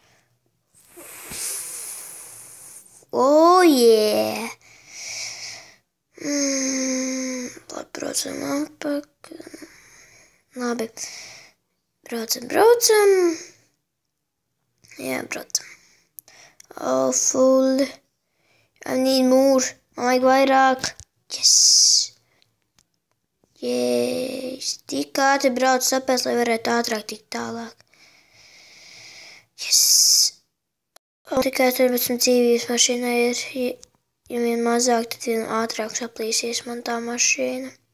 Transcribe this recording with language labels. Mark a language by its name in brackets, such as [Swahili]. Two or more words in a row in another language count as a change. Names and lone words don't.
[Latvian] Yeah! Labi, braucam apakaļ. Labi. Braucam. Jā, braucam. Full. [English] I need more. [Latvian] Man vajag vairāk. Yes. Tik ātri brauc sapēc, lai varētu ātrāk tikt tālāk. Yes. Tikai 14 dzīvības mašīnai ir ja vien mazāk, tad vien ātrāk saplīsies man tā mašīna.